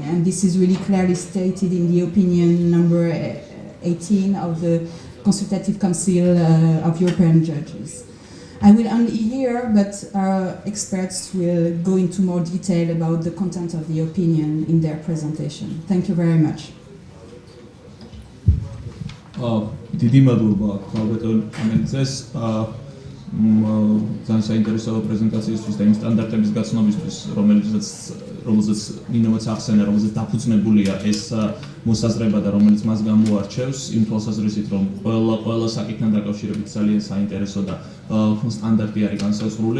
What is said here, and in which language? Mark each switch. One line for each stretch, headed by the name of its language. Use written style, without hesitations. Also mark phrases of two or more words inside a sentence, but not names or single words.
English: And this is really clearly stated in the opinion number 18 of the Consultative Council of European Judges. I will only hear, but our experts will go into more detail about the content of the opinion in their presentation. Thank you very much.
Georgian: დიდი მადლობა ქალბატონ ამენცეს ძალიან საინტერესო პრეზენტაციისთვის და იმ სტანდარტების გაცნობისთვის, რომელზეც მინიმუმად ახსენა, რომელზეც დაფუძნებულია ეს მოსაზრება და რომელიც მას გამოარჩევს, იმ თვალსაზრისით, რომ ყველა საკითხთან დაკავშირებით ძალიან საინტერესო და სტანდარტი არის განსაზღვრული.